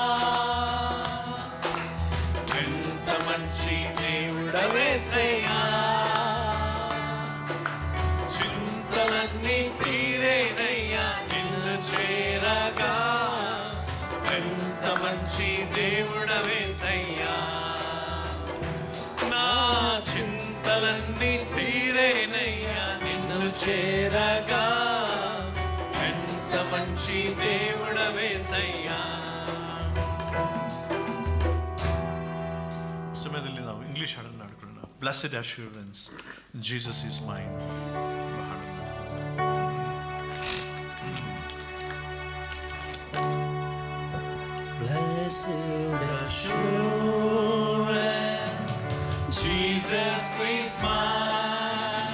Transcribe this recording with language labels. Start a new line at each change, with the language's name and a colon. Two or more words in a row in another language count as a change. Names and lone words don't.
Telugu: ఎంత మంచి దేవుడవేసయ్యా, చింతలన్నీ తీరేనయ్యా నిన్ను చేరగా, ఎంత మంచి దేవుడవేసయ్యా, నా చింతలన్నీ తీరేనయ్యా నిన్ను చేరగా, ఎంత మంచి దేవుడవేసయ్యా.
Kannada: ಸಮಯದಲ್ಲಿ ನಾವು ಇಂಗ್ಲಿಷ್ ಹಾಡನ್ನು ಹಾಡ್ಕೊಳ್ಳೋಣ.
English: Blessed assurance Jesus is mine. Blessed assurance, Jesus is mine.